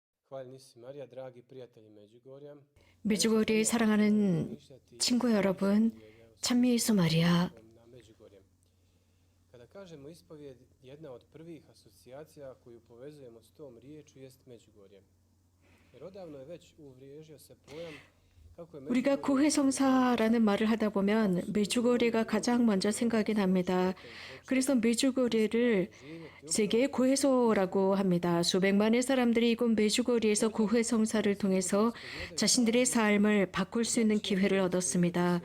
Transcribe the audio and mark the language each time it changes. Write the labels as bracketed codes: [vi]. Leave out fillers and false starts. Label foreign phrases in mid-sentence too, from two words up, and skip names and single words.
[ko] 메주거리에 사랑하는 친구 여러분, 찬미예수 마리아. [hr] Kada kažemo ispovjed, jedna od prvih asocijacija koju povezujemo s tom riječu jest Međugorje. Jer odavno je već uvriježio se pojam kako je [ko] 우리가 고해성사라는 말을 하다 보면 메주거리가 가장 먼저 생각이 납니다. 그래서 메주거리를 세계의 고해소라고 합니다. 수백만의 사람들이 이곳 메주거리에서 고해성사를 통해서 자신들의 삶을 바꿀 수 있는 기회를 얻었습니다.